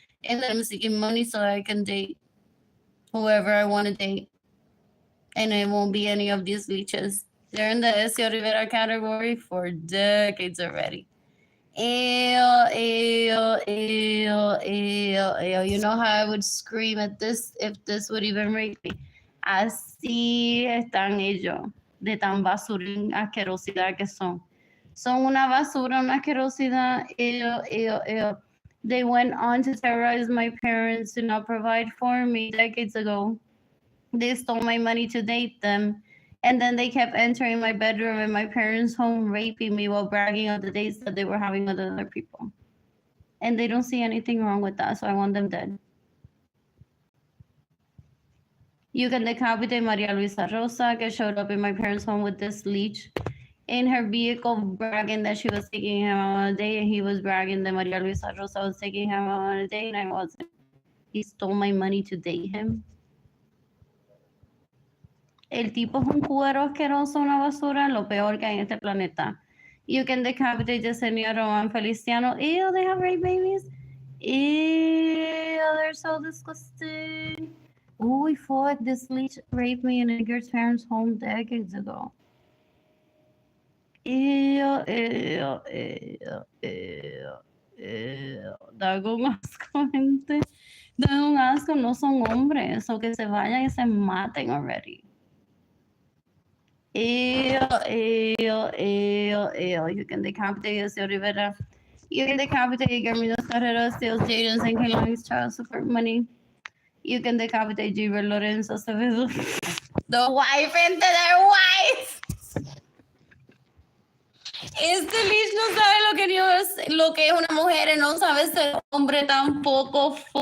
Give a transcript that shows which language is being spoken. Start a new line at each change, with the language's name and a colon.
English: And that I'm seeking money so I can date whoever I want to date. And it won't be any of these leeches. They're in the Ezio Rivera category for decades already. Ew, ew, ew, ew, ew. You know how I would scream at this if this would even rape me.
Spanish: Así están ellos, de tan basurín asquerosidad que son. Son una basura, una asquerosidad. Ew, ew, ew.
English: They went on to terrorize my parents to not provide for me decades ago. They stole my money to date them. And then they kept entering my bedroom in my parents' home, raping me while bragging on the dates that they were having with other people. And they don't see anything wrong with that, so I want them dead. You can decapitate Maria Luisa Rosa, que showed up in my parents' home with this leech in her vehicle, bragging that she was taking him on a date, and he was bragging that Maria Luisa Rosa was taking him on a date, and I wasn't. He stole my money to date him.
Spanish: El tipo es un cuero asqueroso, una basura, lo peor que hay en este planeta.
English: You can decapitate Yesenia Roman Feliciano. Ew, they have rape babies. Ew, they're so disgusting. Uy, fuck, this leech raped me in Edgar's parents' home decades ago. Ew, ew, ew, ew, ew.
Spanish: Da un asco, gente. Da un asco, no son hombres. O que se vayan y se maten already. Ew, ew, ew, ew.
English: You can decapitate Ezio Rivera. You can decapitate Guillermo Carrera, steals Jaden's and Kaylani's child support money. You can decapitate Gilbert Lorenzo Acevedo. The wife into their wife.
Spanish: Este leech no sabe lo que es una mujer y no sabe ser hombre tampoco.